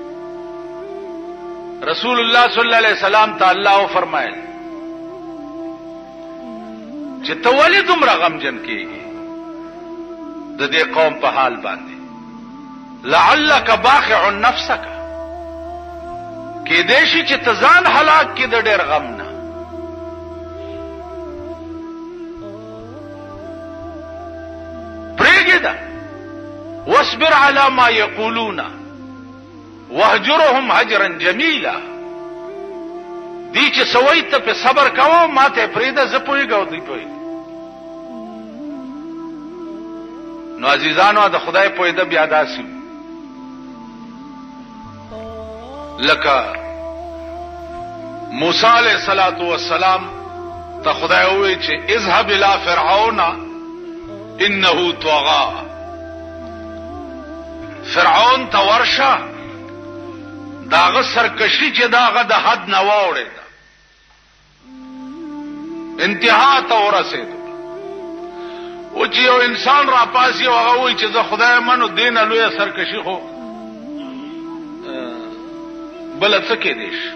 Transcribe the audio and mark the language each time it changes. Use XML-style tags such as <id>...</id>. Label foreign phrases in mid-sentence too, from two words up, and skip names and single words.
<ps>رسول الله</ps> <ar>صلی الله علیه وسلم</ar> <ps>ته الله فرمایل چې ته ولې دومره غمجن کېږي د دې قوم په حال باندې؟</ps> <ar>لعلک باخع نفسک،</ar> <ps>کې دې شي چې ته ځان هلاک کې د ډېر غم نه. پرېږده،</ps> <ar>واصبر علی ما یقولون واهجرهم هجرا جمیلا.</ar> <ps>دی چې سوي ته په صبر کوو، ما ته پرېږده، زه پوهېږم دوی پوهېږي. نو عزیزانو د خدای پوهېده بیا داسې لکه موسی</ps> <ar>علیہ الصلوۃ والسلام</ar> <ps>ته خدای وویل چې</ps> <ar>اذهب الى فرعون انه طغى.</ar> <ps>فرعون ته ورشه، داغه سرکشي چې داغه د حد نه واوړې ده، انتها ته ورسېد. او چې یو انسان را پاسي او هغه وایي چې زه خدای منو، دین لوی سرکشي خو بل څه کې دیش.</ps>